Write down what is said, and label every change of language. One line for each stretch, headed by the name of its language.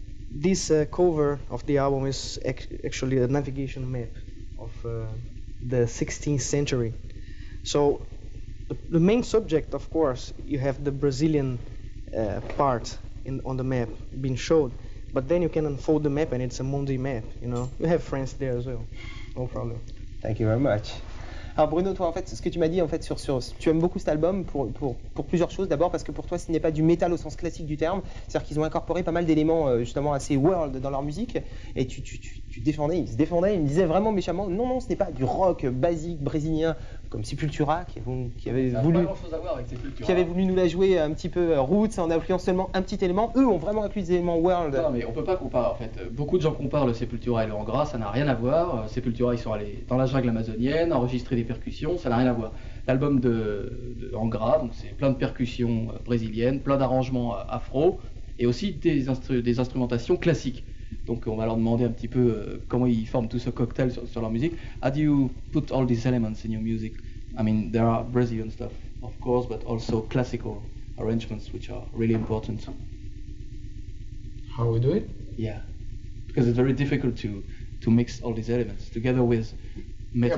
English: This cover of the album is actually a navigation map of the 16th century. So the main subject, of course, you have the Brazilian part on the map being showed, but then you can unfold the map and it's a Mundi map, you know. You have France there as well, no problem. Thank you very much.
French: Alors Bruno, toi en fait, ce que tu m'as dit en fait tu aimes beaucoup cet album pour plusieurs choses. D'abord parce que pour toi ce n'est pas du métal au sens classique du terme, c'est-à-dire qu'ils ont incorporé pas mal d'éléments justement assez world dans leur musique. Et tu défendais, ils se défendaient, ils me disaient vraiment méchamment non, ce n'est pas du rock basique brésilien comme Sepultura qui avait voulu nous la jouer un petit peu roots en incluant seulement un petit élément. Eux ont vraiment inclus des éléments world. Non mais on peut pas comparer en fait. Beaucoup de gens comparent le Sepultura et le Angra, ça n'a rien à voir. Sepultura, ils sont allés dans la jungle amazonienne, enregistrer des percussions, ça n'a rien à voir. L'album de Angra, donc c'est plein de percussions brésiliennes, plein d'arrangements afro et aussi des instrumentations classiques. Donc on va leur demander un petit peu comment ils forment tout ce cocktail sur leur musique.
English: How do you put all these elements in your music? I mean, there are Brazilian stuff, of course, but also classical arrangements, which are really important. How we do it? Yeah, because it's very difficult to mix all these elements together with metal